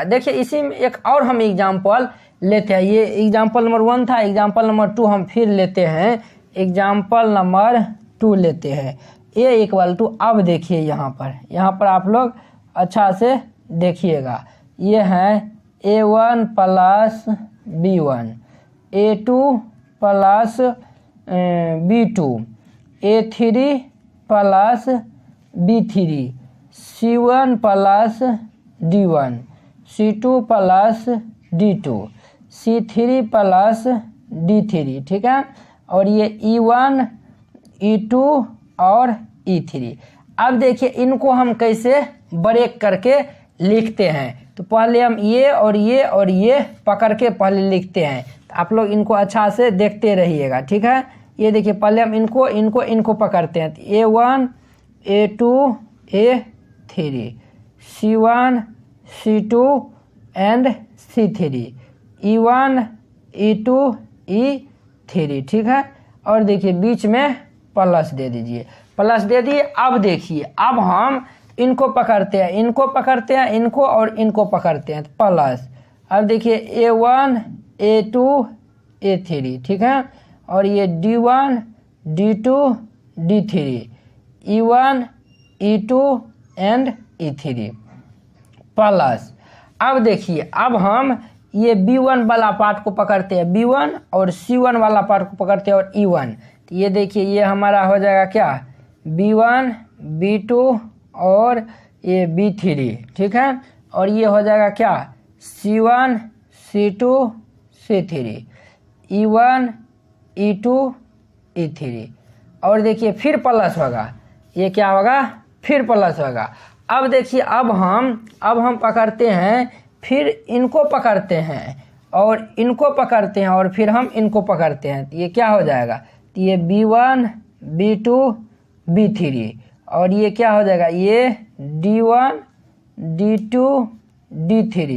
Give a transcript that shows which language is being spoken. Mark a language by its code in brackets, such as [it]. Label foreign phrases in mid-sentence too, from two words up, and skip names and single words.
[hi] देखिए इसी में एक और हम एग्जाम्पल लेते हैं। ये [en] example number [hi] 1 था, [en] example number [hi] 2 हम फिर लेते हैं, [en] example number [hi] 2 लेते हैं। [en] a equal to, [hi] अब देखिए यहाँ पर आप लोग अच्छा से देखिएगा, ये है a1 प्लस b1, a2 प्लस b2, a3 प्लस b3, c1 प्लस d1, c2 प्लस d2, c3 प्लस d3, ठीक है, और ये e1 e2 और e3। अब देखिए इनको हम कैसे ब्रेक करके लिखते हैं, तो पहले हम ये और ये पकड़ के पहले लिखते हैं। तो आप लोग इनको अच्छा से देखते रहिएगा। ठीक है, ये देखिए पहले हम इनको पकड़ते हैं, तो a1 a2 a3, c1 c2 एंड c3, e1 e2 e3, ठीक है, और देखिए बीच में प्लस दे दीजिए, प्लस दे दिए। अब देखिए अब हम इनको पकड़ते हैं, इनको और इनको पकड़ते हैं, प्लस। अब देखिए a1 a2 a3, ठीक है, और ये d1 d2 d3, e1 e2 एंड e3 प्लस। अब देखिए अब हम ये b1 वाला पार्ट को पकड़ते हैं, b1 और c1 वाला पार्ट को पकड़ते हैं और e1, तो ये देखिए ये हमारा हो जाएगा क्या, b1 b2 और ये b3, ठीक है, और ये हो जाएगा क्या, c1 c2 c3, e1 e2 E3। और देखिए फिर प्लस होगा, ये क्या होगा, फिर प्लस होगा। अब देखिए अब हम पकड़ते हैं, फिर इनको पकड़ते हैं और इनको पकड़ते हैं और फिर हम इनको पकड़ते हैं, तो ये क्या हो जाएगा, तो ये B1 B2 B3 और ये क्या हो जाएगा, ये D1 D2 D3।